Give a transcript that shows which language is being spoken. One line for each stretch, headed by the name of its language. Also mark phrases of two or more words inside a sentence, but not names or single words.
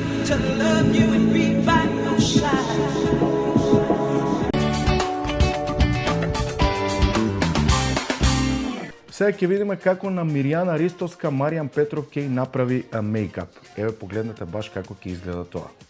English: to love you and be by your side.
Macedonian: Сега ќе видиме како на Мирјана Ристовска Маријан Петров ќе и направи мејкап. Еве погледнете баш како ќе изгледа тоа.